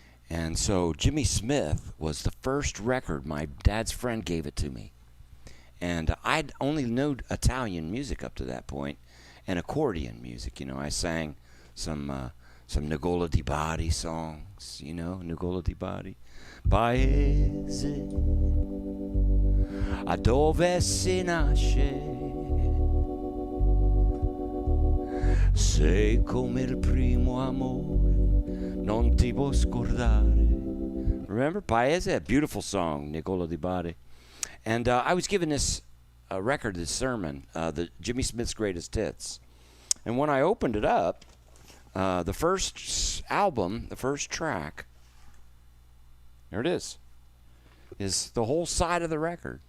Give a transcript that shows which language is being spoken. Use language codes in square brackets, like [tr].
[en] And so Jimmy Smith was the first record. My dad's friend gave it to me. And I'd only known Italian music up to that point, and accordion music. You know, I sang some Nicola Di Bari songs, you know, Nicola Di Bari. [it] Paese a dove si nasce, sei come il primo amore, non ti può scordare. [en] Remember Paese? A beautiful song, Nicola Di Bari. And I was given this record, this sermon, the Jimmy Smith's Greatest Hits. And when I opened it up, the first album, the first track, there it is the whole side of the record.